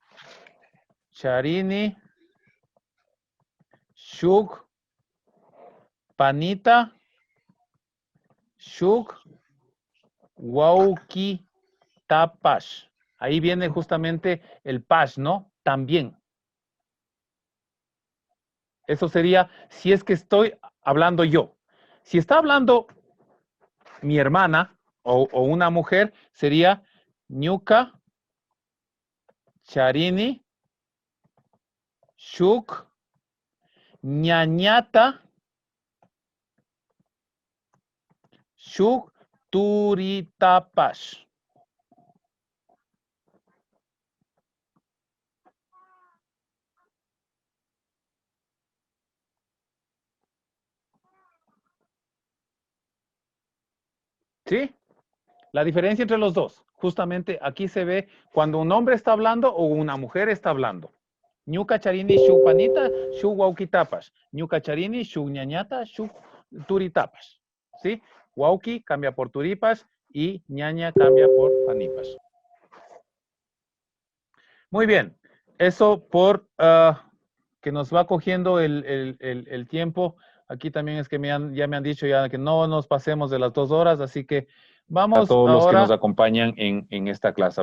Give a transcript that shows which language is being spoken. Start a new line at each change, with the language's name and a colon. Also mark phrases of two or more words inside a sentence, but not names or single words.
Quechua: charini, shuk, panita, shuk, wauki, tapash.
Spanish: Ahí viene justamente el pash, ¿no? También. Eso sería si es que estoy hablando yo. Si está hablando mi hermana o una mujer, sería
Quechua: ñuka, charini, shuk, ñañata, shuk, turitapash.
Spanish: ¿Sí? La diferencia entre los dos. Justamente aquí se ve cuando un hombre está hablando o una mujer está hablando.
Quechua: Ñuka charini shuk panita, shuk wauki-tapash. Ñuka charini shuk ñañata, shuk turitapash.
Spanish: ¿Sí? Wauki cambia por turipas y ñaña cambia por panipas. Muy bien. Eso por que nos va cogiendo el tiempo. Aquí también es que ya me han dicho ya que no nos pasemos de las 2 horas, así que vamos a todos los que nos acompañan en esta clase.